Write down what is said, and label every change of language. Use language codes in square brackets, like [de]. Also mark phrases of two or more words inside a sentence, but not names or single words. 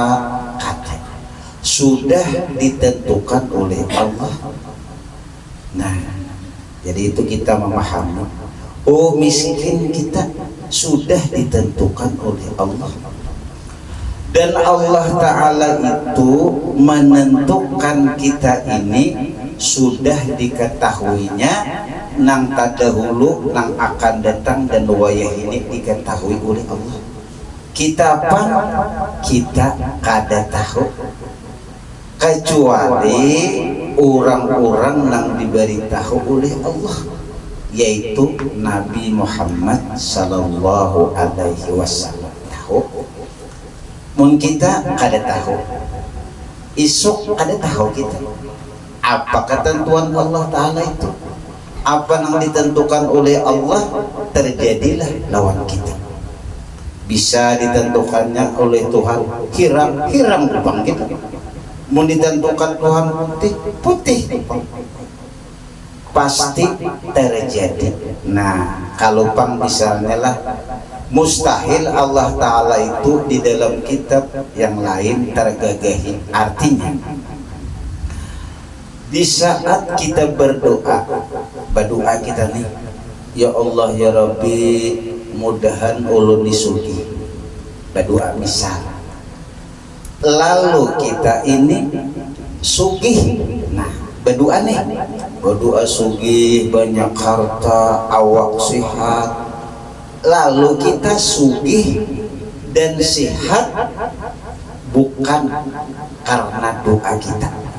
[id] Kata sudah ditentukan oleh Allah. Nah, jadi itu kita memahami, oh miskin kita sudah ditentukan oleh Allah. Dan Allah Ta'ala itu menentukan kita ini sudah diketahuinya nang tadahulu, nang akan datang, dan wayah ini diketahui oleh Allah. Kita apa? Kita kada tahu, kecuali orang-orang yang diberitahu oleh Allah, yaitu Nabi Muhammad [ar] صلى الله عليه وسلم. [id] Tahu? [bjn] Mun kita kada tahu, isuk kada tahu kita apa ketentuan Allah Ta'ala itu. [id] Apa yang ditentukan oleh Allah terjadilah lawan kita. Bisa ditentukannya oleh Tuhan hiram kupang kita, mau ditentukan Tuhan putih pasti terjadi. Nah, kalau pang misalnya lah, mustahil Allah Ta'ala itu di dalam kitab yang lain tergagahi. Artinya di saat kita berdoa kita nih, [ar] يا الله يا ربي, [bjn] mudahan ulun disugi, berdoa misal, lalu kita ini sugih. [id] Nah, berdoa nih, berdoa sugih, banyak harta, awak sehat, lalu kita sugih dan sehat bukan karena doa kita.